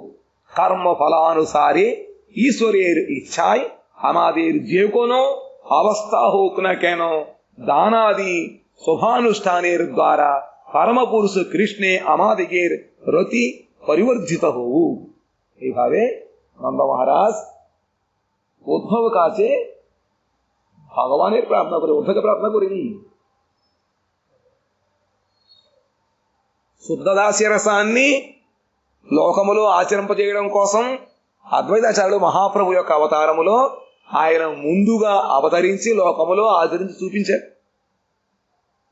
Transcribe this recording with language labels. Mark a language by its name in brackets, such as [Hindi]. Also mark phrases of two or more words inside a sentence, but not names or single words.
[Bangla] কর্মফলানুসারে ঈশ্বরের ইচ্ছায় আমাদের যে কোনো অবস্থা হোক না কেন, দানাদি শোভানুষ্ঠানের দ্বারা পরমপুরুষ কৃষ্ণে আমাদিগের রতি পরিবর্ধিত হোক। এইভাবে নন্দ মহারাজ উদ্ধব কাছে ভগবানের প্রার্থনা করে, উদ্ধবকে প্রার্থনা করেনি। [Telugu] శుద్ధ దాస్య రసాన్ని లోకములో ఆచరింపజేయడం కోసం అద్వైతాచార్యుడు మహాప్రభు యొక్క అవతారములో ఆయన ముందుగా అవతరించి లోకములో ఆచరించి చూపించారు.